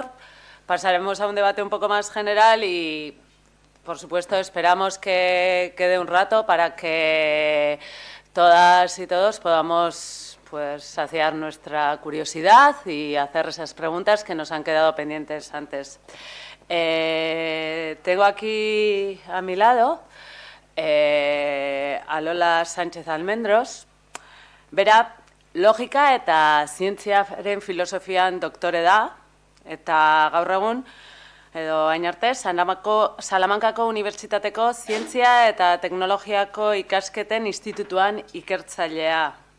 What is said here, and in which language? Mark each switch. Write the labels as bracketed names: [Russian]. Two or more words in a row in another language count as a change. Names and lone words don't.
[Spanish] Pasaremos a un debate un poco más general y, por supuesto, esperamos que quede un rato para que todas y todos podamos, pues, saciar nuestra curiosidad y hacer esas preguntas que nos han quedado pendientes antes. Tengo aquí a mi lado a Lola Sánchez Almendros. [Basque] Bera, logika eta zientziaren filosofian doktore da, eta gaur egun, edo hain arte, Salamankako Unibertsitateko Zientzia eta Teknologiako Ikasketen Institutuan ikertzailea.